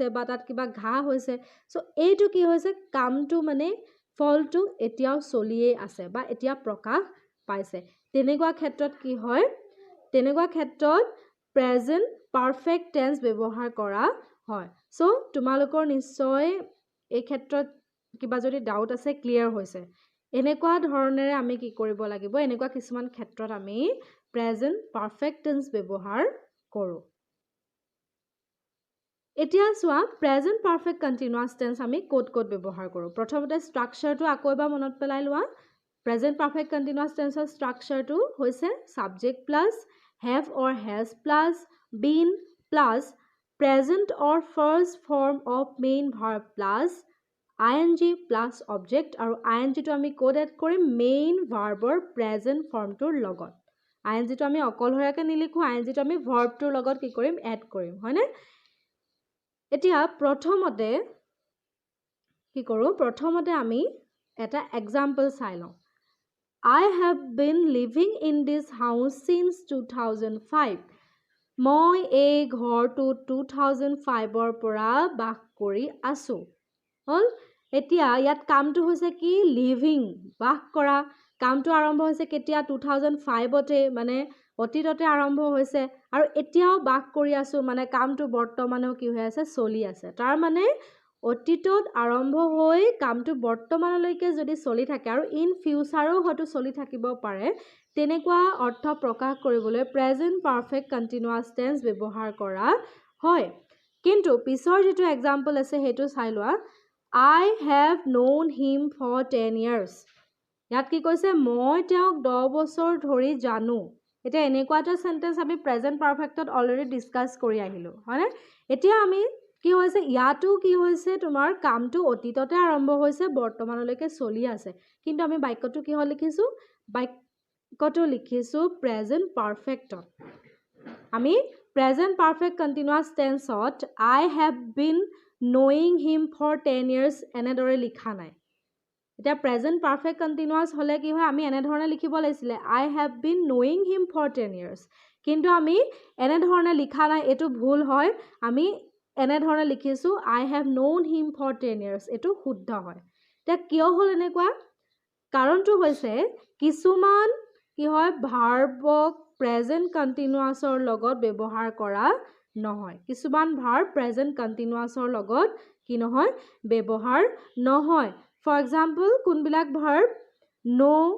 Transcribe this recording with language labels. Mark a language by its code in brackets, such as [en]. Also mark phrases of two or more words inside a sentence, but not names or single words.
[as] বা তাত কিবা ঘা হৈছে সো এইটো কি হৈছে কামটো মানে ফলটো এতিয়াও চলিয়ে আছে বা এতিয়া প্ৰকাশ পাইছে তেনেকুৱা ক্ষেত্ৰত কি হয় তেনেকুৱা ক্ষেত্ৰত [en] present perfect tense [as] ব্যৱহাৰ কৰা হয় সো তোমালোকৰ নিশ্চয় এই ক্ষেত্ৰত কিবা যদি ডাউট আছে ক্লিয়াৰ হৈছে এনেকুৱা ধৰণেৰে আমি কি কৰিব লাগিব এনেকুৱা কিছুমান ক্ষেত্ৰত আমি [en] present perfect tense [as] ব্যৱহাৰ কৰো এতিয়া চোৱা [en] present perfect continuous tense [as] আমি কোড ব্যৱহাৰ কৰো প্ৰথমতে ষ্ট্ৰাকচাৰটো আকৌ এবাৰ মনত পেলাই লোৱা [en] present perfect continuous tense structure [as] হৈছে [en] subject plus have or has plus been plus present or first form of main verb plus ing plus object [as] আৰু ing টো আমি কোড এড কৰিম [en] main verb present form [as] লগত ing টো আমি অকলহৰীয়াকৈ নিলিখো ing টো আমি ভাৰ্বটোৰ লগত কি কৰিম এড কৰিম হয়নে এতিয়া প্ৰথমতে আমি এটা এক্সাম্পল চাই লওঁ [en] I have been living in this house since 2005 [as] মই এই ঘৰটোত 2005 পৰা বাস কৰি আছো হল এতিয়া ইয়াত কামটো হৈছে কি লিভিং বাস কৰা কামটো আৰম্ভ হৈছে কেতিয়া 2005 তে মানে অতীততে আৰম্ভ হৈছে আৰু এতিয়াও বাস কৰি আছো মানে কামটো বৰ্তমানেও কি হৈ আছে চলি আছে তাৰ মানে অতীতত আৰম্ভ হৈ কামটো বৰ্তমানলৈকে যদি চলি থাকে আৰু [en] in future [as] হয়তো চলি থাকিব পাৰে তেনেকুৱা অৰ্থ প্ৰকাশ কৰিবলৈ [en] present perfect continuous tense [as] ব্যৱহাৰ কৰা হয় কিন্তু পিছৰ যেটো এক্সাম্পল আছে হেতু চাই লোৱা [en] I have known him for 10 years [as] ইয়াত কি কৈছে মই তেওঁক 10 বছৰ ধৰি জানো এটা এনেকুৱা এটা সেন্টেন্স আমি [en] present perfect already discuss [as] কৰি আহিলো হয়নে এতিয়া আমি কি হৈছে ইয়াতো কি হৈছে তোমাৰ কামটো অতীততে আৰম্ভ হৈছে বৰ্তমানলৈকে চলি আছে কিন্তু আমি বাক্যটো কি হল লিখিছো বাক্যটো লিখিছো [en] present perfect [as] আমি [en] present perfect continuous tense I have been knowing him for 10 years [as] এনেদৰে লিখা নাই এটা [en] present perfect [as] কন্টিনিউয়াছ হলে কি হয় আমি এনে ধৰণে লিখিব লাগিছিল [en] I have been knowing him for 10 years [as] কিন্তু আমি এনে ধৰণে লিখা নাই এটো ভুল হয় আমি এনে ধৰণে লিখিছো [en] I have known him for 10 years [as] এটো শুদ্ধ হয় তে কিয় হল এনেকুৱা কাৰণটো হৈছে কিছুমান কি হয় [en] verb present continuous [as] লগত ব্যৱহাৰ কৰা নহয় কিছুমান [en] verb present continuous [as] লগত কি নহয় ব্যৱহাৰ নহয় [en] for example [as] কোনবিলাক ভাৰ্ব নো